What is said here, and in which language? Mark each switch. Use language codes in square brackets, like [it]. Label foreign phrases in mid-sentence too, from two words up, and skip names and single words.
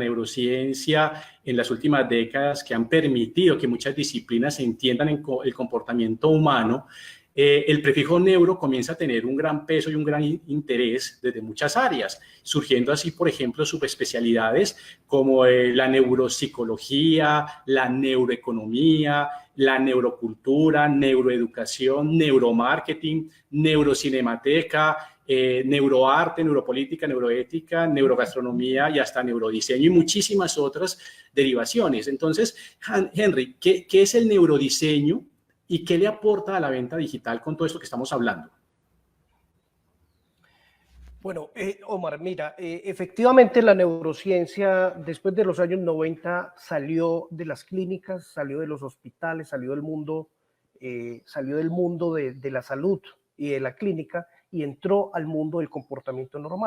[es] neurociencia en las últimas décadas que han permitido que muchas disciplinas entiendan el comportamiento humano, el prefijo neuro comienza a tener un gran peso y un gran interés desde muchas áreas, surgiendo así, por ejemplo, subespecialidades como la neuropsicología, la neuroeconomía, la neurocultura, neuroeducación, neuromarketing, neurocinematoteca, neuroarte, neuropolítica, neuroética, neurogastronomía y hasta neurodiseño y muchísimas otras derivaciones. Entonces, Henry, ¿qué es el neurodiseño y qué le aporta a la venta digital con todo esto que estamos hablando? Bueno, Omar, mira, efectivamente la neurociencia después de los años 90 salió de las clínicas, salió de los hospitales, salió del mundo de la salud y de la clínica y entró al mundo del comportamiento normal.